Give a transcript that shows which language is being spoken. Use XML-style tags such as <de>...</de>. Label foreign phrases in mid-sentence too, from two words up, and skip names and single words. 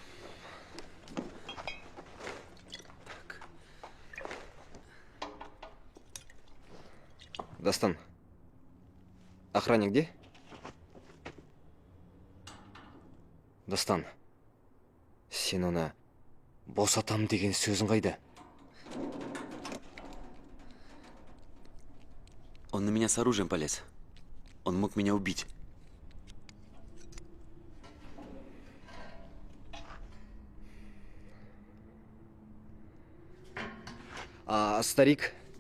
<ru>Так. Дастан, охранник где?</ru> <kk>Дастан, сен оны босатам деген сөзің қайда?</kk> <ru>Он на меня с оружием полез. Он мог меня убить. А старик?</ru>